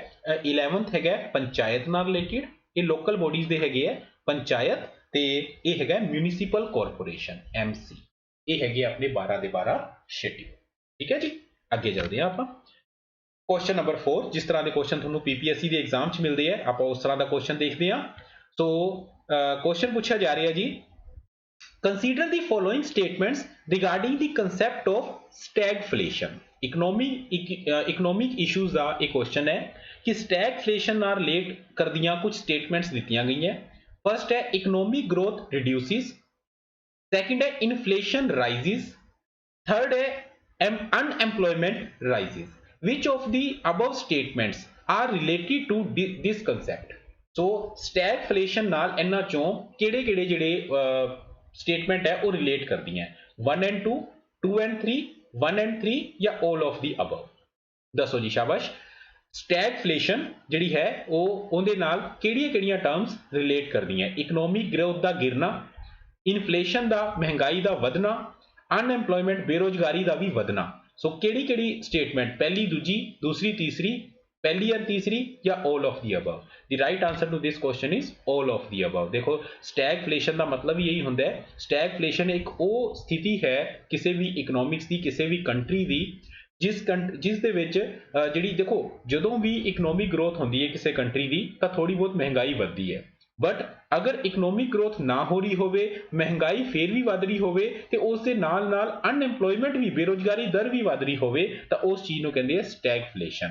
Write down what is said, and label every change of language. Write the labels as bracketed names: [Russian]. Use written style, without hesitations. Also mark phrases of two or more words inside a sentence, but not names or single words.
[Punjabi] 11th ਹੈਗਾ ਪੰਚਾਇਤ ਨਾਲ ਰਿਲੇਟਿਡ, ਇਹ [English] local bodies [Punjabi] ਦੇ ਹੈਗੇ ਹੈ ਪੰਚਾਇਤ, ਤੇ ਇਹ ਹੈਗਾ [English] municipal corporation [Punjabi] MC। ਇਹ ਹੈਗੇ ਆਪਣੇ 12 ਦੇ 12 ਸ਼ੈਡਿਊਲ। ਠੀਕ ਹੈ ਜੀ, ਅੱਗੇ ਚੱਲਦੇ ਹਾਂ ਆਪਾਂ। [English] question number 4, [Punjabi] ਜਿਸ ਤਰ੍ਹਾਂ ਦੇ ਕੁਐਸਚਨ ਤੁਹਾਨੂੰ PPSC ਦੇ ਐਗਜ਼ਾਮ 'ਚ ਮਿਲਦੇ ਆ, ਆਪਾਂ ਉਸ ਤਰ੍ਹਾਂ ਦਾ ਕੁਐਸਚਨ ਦੇਖਦੇ ਹਾਂ। ਸੋ ਕੁਐਸਚਨ ਪੁੱਛਿਆ ਜਾ ਰਿਹਾ ਜੀ, [English] consider the following statements regarding the concept of stagflation। economic issues [Punjabi] ਦਾ ਇਹ ਕੁਐਸਚਨ ਹੈ ਕਿ stagflation ਨਾਲ ਰਿਲੇਟ ਕਰਦੀਆਂ ਕੁਝ ਸਟੇਟਮੈਂਟਸ ਦਿੱਤੀਆਂ ਗਈਆਂ। [English] ਫਸਟ ਹੈ economic growth reduces, ਸੈਕੰਡ ਹੈ inflation rises, ਥਰਡ ਹੈ unemployment rises। which of the above statements are related to this concept? [Punjabi] so stagflation ਨਾਲ ਇਹਨਾਂ ਚੋਂ ਕਿਹੜੇ ਕਿਹੜੇ ਜਿਹੜੇ ਸਟੇਟਮੈਂਟ ਹੈ ਉਹ ਰਿਲੇਟ ਕਰਦੀਆਂ? [English] 1 and 2, 2 and 3, 1 and 3 ਜਾਂ all of the above? [Punjabi] ਦੱਸੋ ਜੀ, ਸ਼ਾਬਾਸ਼। stagflation ਜਿਹੜੀ ਹੈ ਉਹ ਉਹਦੇ ਨਾਲ ਕਿਹੜੀਆਂ ਕਿਹੜੀਆਂ [English] terms relate [Punjabi] ਕਰਦੀਆਂ? [English] economic growth [Punjabi] ਦਾ ਗਿਰਨਾ, ਇਨਫਲੇਸ਼ਨ ਦਾ ਮਹਿੰਗਾਈ ਦਾ ਵਧਣਾ, ਅਨਐਮਪਲੋਇਮੈਂਟ ਬੇਰੋਜ਼ਗਾਰੀ ਦਾ ਵੀ ਵਧਣਾ। ਸੋ ਕਿਹੜੀ ਕਿਹੜੀ ਸਟੇਟਮੈਂਟ? ਪਹਿਲੀ, ਦੂਜੀ, ਦੂਸਰੀ, ਤੀਸਰੀ, ਪਹਿਲੀ ਜਾਂ ਤੀਸਰੀ ਜਾਂ [English] all of the above? the right answer to this question is all of the above। [Punjabi] ਦੇਖੋ stagflation ਦਾ ਮਤਲਬ ਹੀ ਇਹੀ ਹੁੰਦਾ ਹੈ। stagflation ਇੱਕ ਉਹ ਸਥਿਤੀ ਹੈ ਕਿਸੇ ਵੀ ਇਕਨੋਮਿਕਸ ਦੀ, ਕਿਸੇ ਵੀ ਕੰਟਰੀ ਦੀ, ਜਿਸ ਦੇ ਵਿੱਚ ਜਿਹੜੀ ਦੇਖੋ ਜਦੋਂ ਵੀ [English] economic growth [Punjabi] ਹੁੰਦੀ ਹੈ ਕਿਸੇ ਕੰਟਰੀ ਦੀ ਤਾਂ ਥੋੜੀ ਬਹੁਤ ਮਹਿੰਗਾਈ ਵੱਧਦੀ ਹੈ, ਬਟ ਅਗਰ [English] economic growth [Punjabi] ਨਾ ਹੋ ਰਹੀ ਹੋਵੇ, ਮਹਿੰਗਾਈ ਫੇਰ ਵੀ ਵੱਧ ਰਹੀ ਹੋਵੇ ਤੇ ਉਸ ਦੇ ਨਾਲ ਨਾਲ ਅਨਐਮਪਲੋਇਮੈਂਟ ਵੀ, ਬੇਰੋਜ਼ਗਾਰੀ ਦਰ ਵੀ ਵੱਧ ਰਹੀ ਹੋਵੇ, ਤਾਂ ਉਸ ਚੀਜ਼ ਨੂੰ ਕਹਿੰਦੇ ਆ ਸਟੈਗਫਲੇਸ਼ਨ।